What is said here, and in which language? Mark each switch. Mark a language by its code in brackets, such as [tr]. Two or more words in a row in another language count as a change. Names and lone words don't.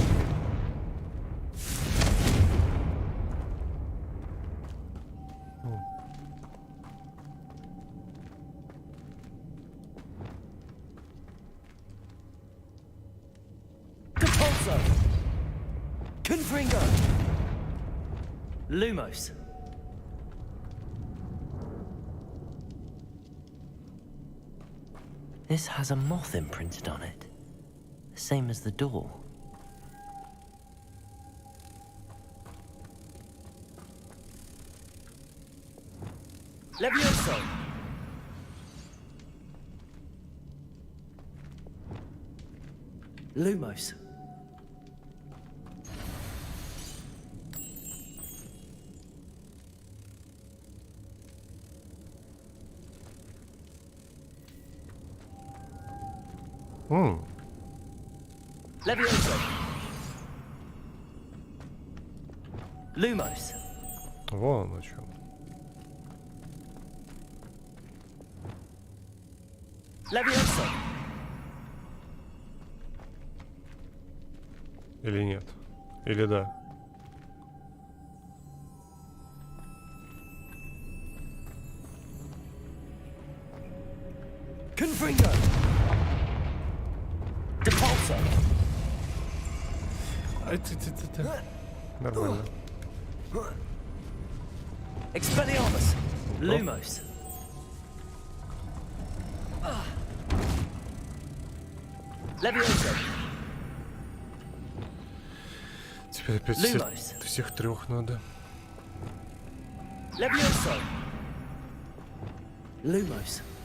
[en] Compulso. Confringo. Lumos. This has a moth imprinted on it, the same as the door. Levioso. Lumos. Levioso. Lumos. [ru] Вон о чем. Levioso. Или нет? Или да? Confringo. Depulso. Нормально. Expelliarmus. Lumos. Levioso. Теперь опять всех трех надо. Levioso. Lumos.